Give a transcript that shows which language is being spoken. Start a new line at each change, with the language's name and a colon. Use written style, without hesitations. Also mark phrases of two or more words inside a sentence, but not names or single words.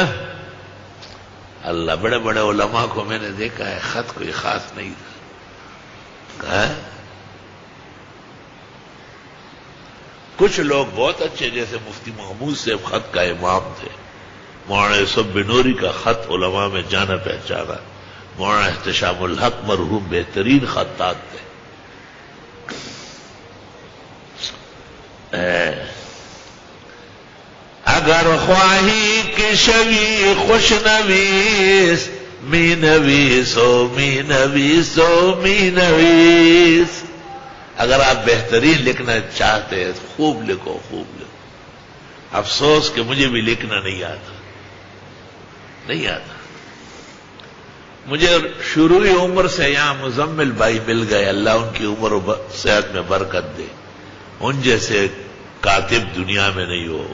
Urdu: اللہ، بڑے بڑے علماء کو میں نے دیکھا ہے خط کوئی خاص نہیں تھا، کچھ لوگ بہت اچھے، جیسے مفتی محمود صاحب خط کا امام تھے، مولانا یوسف بنوری کا خط علماء میں جانا پہچانا، مولانا احتشام الحق مرحوم بہترین خطاط تھے۔
Persian: اگر خواہی کہ شوی خوش نویس، می نویسو می نویسو می نویس،
Urdu: اگر آپ بہترین لکھنا چاہتے ہیں خوب لکھو، خوب لکھو۔ افسوس کہ مجھے بھی لکھنا نہیں آتا، نہیں آتا۔ مجھے شروعی عمر سے یہاں مزمل بھائی مل گئے، اللہ ان کی عمر و صحت میں برکت دے، ان جیسے کاتب دنیا میں نہیں ہو۔